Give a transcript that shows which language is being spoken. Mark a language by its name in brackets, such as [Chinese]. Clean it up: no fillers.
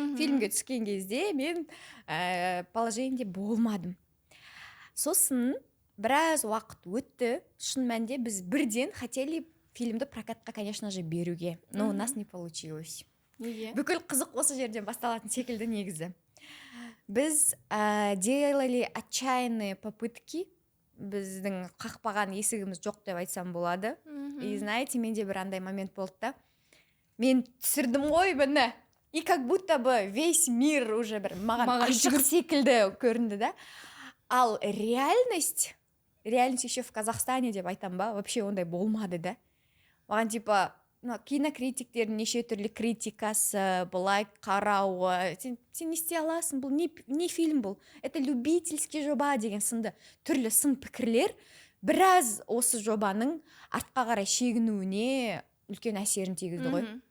[Kazakh] Фильмге түскен кезде мен положениеде болмадым. Сосын біраз уақыт өтті. Шын мәнінде біз бірден [Russian] хотели [Kazakh] фильмді прокатқа, [Russian] конечно же, [Kazakh] беруге. [Russian] Но у нас не получилось. [Kazakh] Бүкіл қызық осы жерден басталатын секілді негізі. Біз [Russian] делали отчаянные попытки. [Kazakh] Біздің қақпаған есігіміз жоқ деп айтсам болады. [Russian] И знаете, [Kazakh] менде бір андай момент болды да. Мен түсірдім ғой бұны. [Russian] И как будто бы весь мир уже [Kazakh] бір маған ашық секілді көрінді да. Ал [Russian] реальность еще в Казахстане [Kazakh] деп айтам ба, [Russian] вообще [Kazakh] ондай болмады да. Маған типа кинокритиктердің неше түрлі критикасы, былай қарауы, сен не істей аласың, бұл не фильм бұл, [Russian] это любительский [Kazakh] жоба деген сынды түрлі сын пікірлер біраз осы жобаның артқа қарай шегінуіне үлкен әсерін тигізді ғой.